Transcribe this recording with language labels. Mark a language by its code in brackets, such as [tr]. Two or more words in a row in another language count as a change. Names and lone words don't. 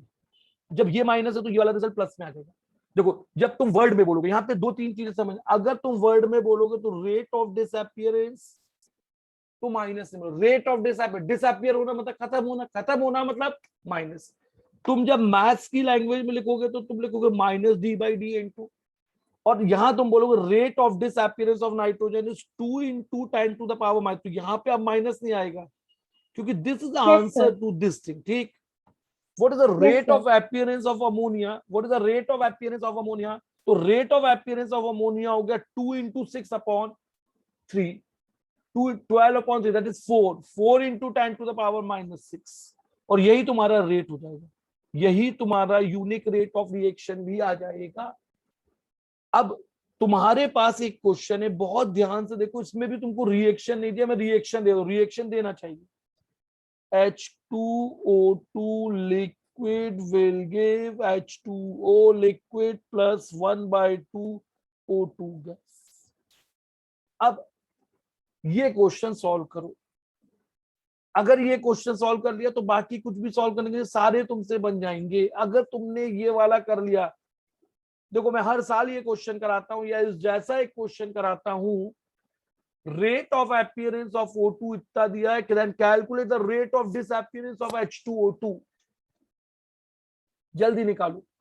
[hi] जब ये माइनस है तो ये वाला रिजल्ट प्लस में आ जाएगा। देखो जब तुम वर्ड में बोलोगे, यहाँ पे 2-3 चीजें समझ, अगर तुम वर्ड में बोलोगे तो [en] rate of disappearance [hi] तो माइनस में, [en] rate of disappear [hi] होना मतलब खत्म होना मतलब माइनस। तुम जब मैथ्स की लैंग्वेज में लिखोगे तो तुम लिखोगे -d/d/N2, और यहां तुम बोलोगे [en] rate of disappearance of nitrogen is 2 into 10 to the power --, [hi] तो यहाँ पे अब माइनस नहीं आएगा क्योंकि [en] this is the answer to this thing. ठीक, what is the rate of appearance of ammonia, what is the rate of appearance of ammonia, तो rate of appearance of ammonia [hi] हो गया [en] 2 into 6/3, 12/3, that is 4 into 10 to the power -6, [hi] और यही तुम्हारा रेट हो जाएगा, यही तुम्हारा [en] unique rate of reaction [hi] भी आ जाएगा। अब तुम्हारे पास एक क्वेश्चन है, बहुत ध्यान से देखो, इसमें भी तुमको रिएक्शन नहीं दिया, मैं रिएक्शन दे दूं, रिएक्शन देना चाहिए। [en] H2O2 liquid will give H2O liquid plus 1/2 O2 gas। [hi] अब ये [en] question solve [hi] करो, अगर ये [en] question solve [hi] कर लिया तो बाकी कुछ भी सॉल्व करने के सारे तुमसे बन जाएंगे। अगर तुमने ये वाला कर लिया, देखो मैं हर साल ये क्वेश्चन कराता हूं या इस जैसा एक क्वेश्चन कराता हूं, [en] rate of appearance of O2 [hi] इतना दिया है, [en] then calculate the rate of disappearance of H2O2, [hi] जल्दी निकालो।